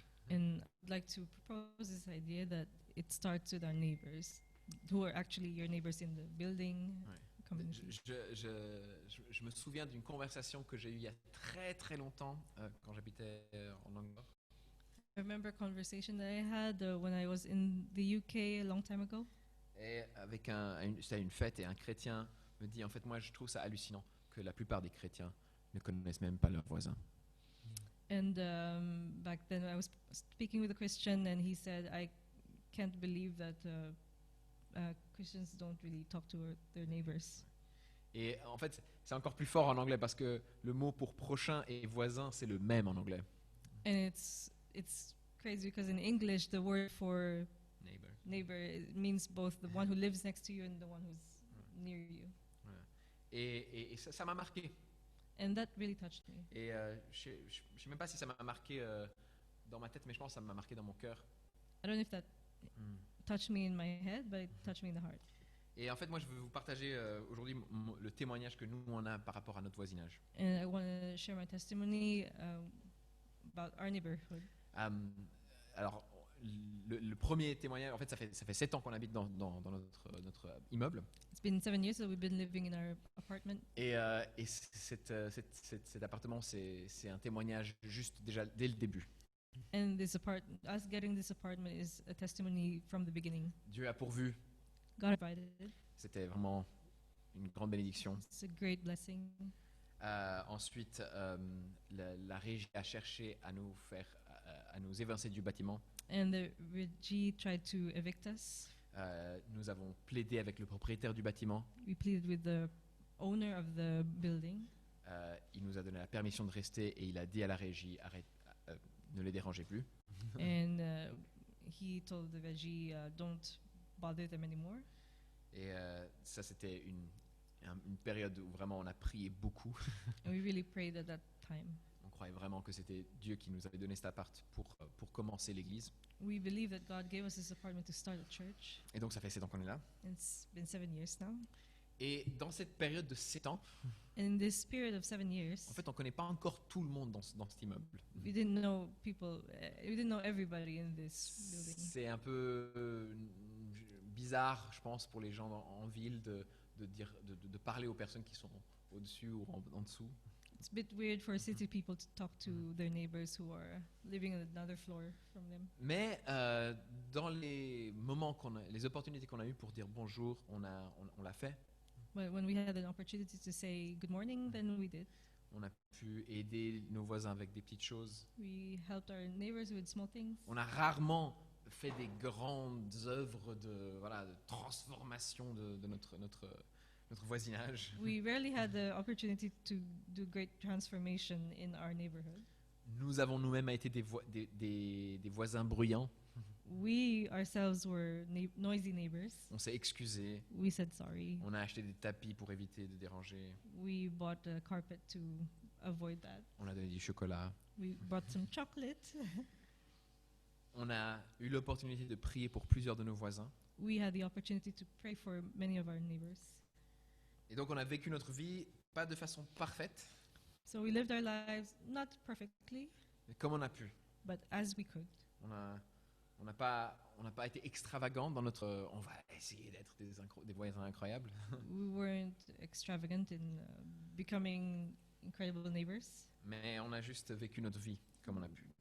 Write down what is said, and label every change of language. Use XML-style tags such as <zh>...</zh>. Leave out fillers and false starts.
<en>And I'd like to propose this idea that it starts with our neighbors, who are actually your neighbors in the building,</en> <fr>Ouais.</fr> <en>community.</en> <fr>Je me souviens d'une conversation que j'ai eue il y a très très longtemps quand j'habitais en Angleterre.</fr> <en>I remember a conversation that I had when I was in the UK a long time ago.</en> <fr>Et avec c'était une fête et un chrétien me dit, en fait, moi je trouve ça hallucinant que la plupart des chrétiens ne connaissent même pas leurs voisins.</fr> <en>And back then I was speaking with a Christian and he said, I can't believe that Christians don't really talk to their neighbors.</en> <fr>Et en fait, c'est encore plus fort en anglais parce que le mot pour prochain et voisin, c'est le même en anglais.</fr> <en>And it's crazy because in English the word for Neighbor. neighbor it means both the one who lives next to you and the one who's near you.</en> <fr>Voilà. Et ça m'a marqué.</fr> <en>And that really touched me.</en> <fr>Et je sais même pas si ça m'a marqué dans ma tête, mais je pense que ça m'a marqué dans mon cœur.</fr> <en>I don't know if that touched me in my head, but it touched me in the heart.</en> <fr>Et en fait, moi, je veux vous partager aujourd'hui le témoignage que nous, on a par rapport à notre voisinage.</fr> <en>And I want to share my testimony about our neighborhood.</en> <fr>Alors, le premier témoignage, en fait, ça fait 7 ans qu'on habite dans notre immeuble.</fr> <en>It's been 7 years that we've been living in our apartment,</en> <fr>Et cet appartement, c'est un témoignage juste déjà dès le début.</fr> <en>and us getting this apartment is a testimony from the beginning.</en> <fr>Dieu a pourvu.</fr> <en>God provided.</en> <fr>C'était vraiment une grande bénédiction.</fr> <en>It's a great blessing.</en> <fr>Ensuite, la régie a cherché à nous évincer du bâtiment.</fr> <en>And the Reggie tried to evict us.</en> <fr>Nous avons plaidé avec le propriétaire du bâtiment.</fr> <en>We pleaded with the owner of the building.</en> <fr>Il nous a donné la permission de rester et il a dit à la régie ne les dérangez plus.</fr> <en>And he told the Reggie, don't bother them anymore.</en> <fr>Et ça, c'était une période où vraiment on a prié beaucoup.</fr> <en>And we really prayed at that time.</en> <fr>On croyait vraiment que c'était Dieu qui nous avait donné cet appart pour commencer l'église.</fr> <en>We believe that God gave us this apartment to start a church.</en> <fr>Et donc ça fait 7 ans qu'on est là.</fr> <en>It's been 7 years now.</en> <fr>Et dans cette période de 7 ans,</fr> <en>And in this period of 7 years,</en> <fr>en fait, on ne connaît pas encore tout le monde dans cet immeuble.</fr> <en>we didn't know people. We didn't know everybody in this building.</en> <fr>C'est un peu bizarre, je pense, pour les gens en ville de parler aux personnes qui sont au-dessus ou en dessous.</fr> <en>It's a bit weird for city people to talk to their neighbors who are living on another floor from them.</en> <fr>Mais dans les moments les opportunités qu'on a eues pour dire bonjour, on l'a fait.</fr> <en>But when we had an opportunity to say good morning, then we did.</en> <fr>On a pu aider nos voisins avec des petites choses.</fr> <en>We helped our neighbors with small things.</en> <fr>On a rarement fait des grandes œuvres de transformation de notre voisinage.</fr> <en>We rarely had the opportunity to do great transformation in our neighborhood.</en> <fr>Nous avons nous-mêmes été des voisins bruyants.</fr> <en>We ourselves were noisy neighbors.</en> <fr>On s'est excusé.</fr> <en>We said sorry.</en> <fr>On a acheté des tapis pour éviter de déranger.</fr> <en>We bought a carpet to avoid that.</en> <fr>On a donné du chocolat.</fr> <en>We bought some chocolate.</en> <fr>On a eu l'opportunité de prier pour plusieurs de nos voisins.</fr> <en>We had the opportunity to pray for many of our neighbors.</en> <fr>Et donc on a vécu notre vie pas de façon parfaite,</fr> <en>So we lived our lives not perfectly,</en> <fr>mais comme on a pu.</fr> <en>but as we could.</en> <fr>On n'a pas été extravagant dans notre. On va essayer d'être des voisins incroyables.</fr> <en>We weren't extravagant in becoming incredible neighbors.</en> <fr>Mais on a juste vécu notre vie comme on a pu.</fr>